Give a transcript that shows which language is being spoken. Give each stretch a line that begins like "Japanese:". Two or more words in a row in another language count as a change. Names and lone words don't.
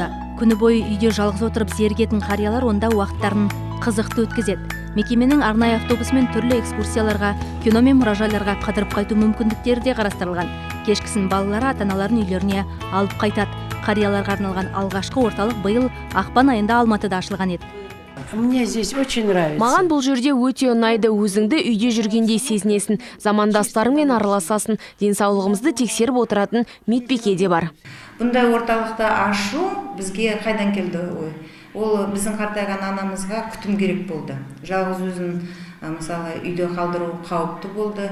Kazakh: Күні бойы үйде жалғыз отырып зерігетін қариялар онда уақыттарын қызықты өткізеді. Мекеменің арнайы автобусымен түрлі экскурсияларға, кино мен мұражайларға қыдырып қайту мүмкіндіктері де қарастырылған. Кешкісін балалары ата-аналарын үйлеріне алып қайтады. Қарияларға арналған алғашқы орталық биыл ақпан айында Алматыда ашылған еді.
Russian: Мне здесь очень нравится.
Kazakh: Маған бұл жерде өте ұнайды. Өзіңді үйде жүргендей сезінесің, замандастарыңмен араласасың, денсаулығымызды тексеріп отыратын медбике де бар. Бұндай орталықты ашу бізге қайдан келді ой? Ол біздің қартайған анамызға күтім керек болды. Жалғыз өзін мысалы үйде қалдыру қауіпті болды.